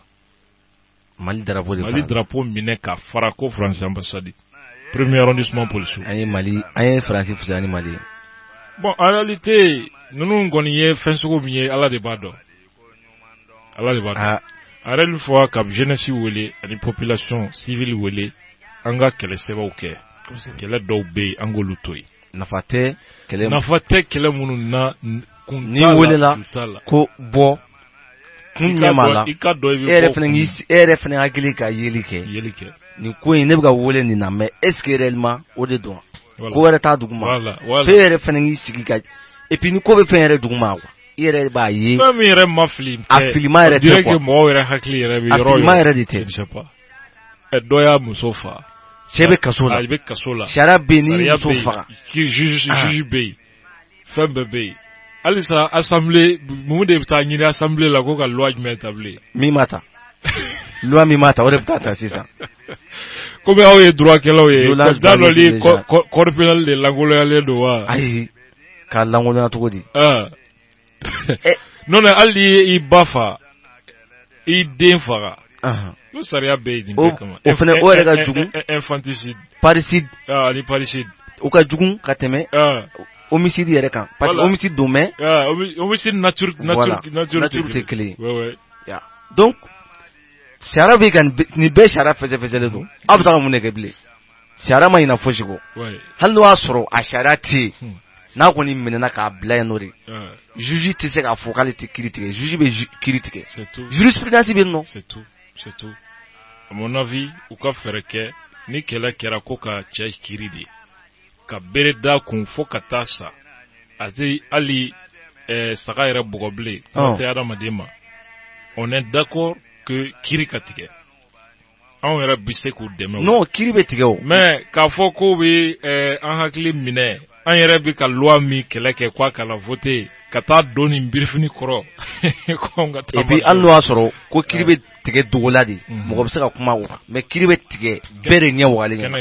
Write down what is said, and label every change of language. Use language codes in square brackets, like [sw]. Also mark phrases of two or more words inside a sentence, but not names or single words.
[bm] Mali drapeau de fara Mali drapeau minɛ ka fara ko France [fr] ambassade premier arrondissement policier [bm] an ye France fusani Mali [fr] bon en réalité [bm] ninnu kɔni ye fɛn sugu min ye Ala de b'a dɔn a yɛrɛ [fr] une fois [bm] ka jeunesse wele ani [fr] population civile [bm] wele an ka kɛlɛsɛbɛw kɛ kɛlɛ dɔw bɛ yen an k'olu to yen nafa tɛ kɛlɛ minnu na ni welela ko bɔ kun ɲɛma la e yɛrɛ fana hakili ka yeli kɛ nin ko in ne bɛ ka wele nin na [fr] mais est ce que réellement [bm] o de don ko wɛrɛ t'a duguma f'e yɛrɛ fana k'i sigi ka [fr] et puis [bm] ni ko bɛ fɛn yɛrɛ duguma quoi i yɛrɛ b'a ye fɛn min yɛrɛ ma fili a filima yɛrɛ tɛ quoi mɔgɔw yɛrɛ hakili yɛrɛ bɛ yɔrɔ a filima yɛrɛ de tɛ [fr] je sais pas [bm] dɔ y'a muso faga cɛ bɛ kaso la sariya bɛ yen ni muso faga juge bɛ yen fɛn bɛɛ bɛ yen halisa assemblée mun de bɛ taa ɲini assemblée la ko ka loi jumɛn établir min ma ta loi min ma ta o de bɛ taa sisan komi aw ye droit kɛlaw ye da dɔ ni [fr] code pénal [bm] de langoloyalen don wa ayi k'a langoloya cogo di non hali i ba fa i den faga o sariya bɛ yen nin bɛɛ kama o fana o yɛrɛ ka jugu infanticide parricide ani parricide o ka jugu ka tɛmɛ homicide yɛrɛ kan [fr] parce que homicide [bm] don mais [fr] homicide nature [bm] tɛ kelen ye donc sariya bɛ ka nin bɛɛ sariya fɛsɛfɛsɛlen don aw bɛ taa mun de kɛ bilen sariya ma ɲinɛ fosi kɔ hali n'o y'a sɔrɔ a sariya tɛ yen n'a kɔni minɛna k'a bila yen nɔ de juge tɛ se k'a fɔ k'ale tɛ kiiri tigɛ juge bɛ kiiri tigɛ jurisprudence bɛ yen nɔ [fr] c'est tout à mon avis [bm] u ka fɛrɛ kɛ ni kɛlɛ kɛra ko ka cɛ kiiri de ka bere da kun fo ka taa sa a tɛ hali saga yɛrɛ bugɔ bilen o tɛ adamaden ma [fr] on est d'accord que [bm] kiiri ka tigɛ anw yɛrɛ bɛ se k'u dɛmɛ non kiiri bɛ tigɛ o mais k'a fɔ ko bɛ an hakili minɛ an yɛrɛ bɛ ka loi min kɛlɛ kɛ k'a kana voter ka taa don nin birifini kɔrɔ [fr] et puis [bm] hali n'o y'a sɔrɔ ko kiiri bɛ tigɛ dogo la de mɔgɔ bɛ se ka kuma o kan mais kiiri bɛ tigɛ bɛɛ de ɲɛ wagalen